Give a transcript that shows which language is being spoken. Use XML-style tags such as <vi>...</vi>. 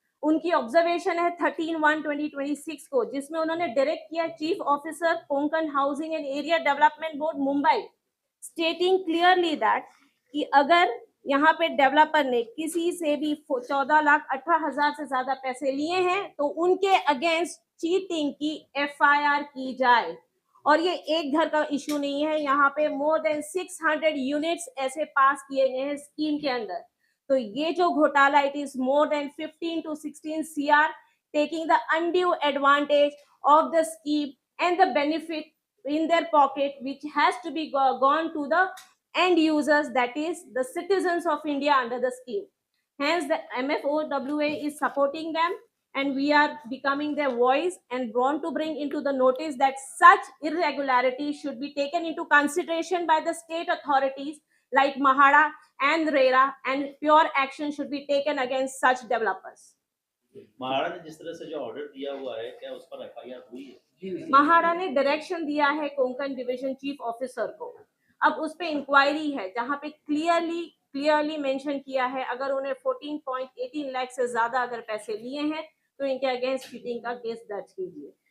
<hi>उनकी ऑब्जर्वेशन है 13/1/2026 को, जिसमें उन्होंने डायरेक्ट किया chief officer Konkan housing and area development board Mumbai, स्टेटिंग clearly that कि अगर यहाँ पे डेवलपर ने किसी से भी 14,18,000 से ज्यादा पैसे लिए हैं तो उनके अगेंस्ट चीटिंग की FIR की जाए. और ये एक घर का इश्यू नहीं है, यहाँ पे मोर देन 600 यूनिट्स ऐसे पास किए गए हैं स्कीम के अंदर. तो ये जो घोटाला,</hi> <en>It is more than 15 to 16 CR taking the undue advantage of the scheme and the benefit in their pocket, which has to be gone to the end users, that is the citizens of India under the scheme. Hence the MFOWA is supporting them, and we are becoming their voice and want to bring into the notice that such irregularities should be taken into consideration by the state authorities like Mahada and RERA, and pure action should be taken against such developers.</en> <hi>MHADA ने जिस तरह से जो order दिया हुआ है, क्या उस पर FIR हुई है? महाड़ा ने डायरेक्शन दिया है कोंकण डिवीजन चीफ ऑफिसर को. अब उस पे इंक्वायरी है जहां पे क्लियरली मेंशन किया है अगर उन्हें 14.18 लाख से ज्यादा अगर पैसे लिए हैं तो इनके अगेंस्ट चीटिंग का केस दर्ज कीजिए.</hi>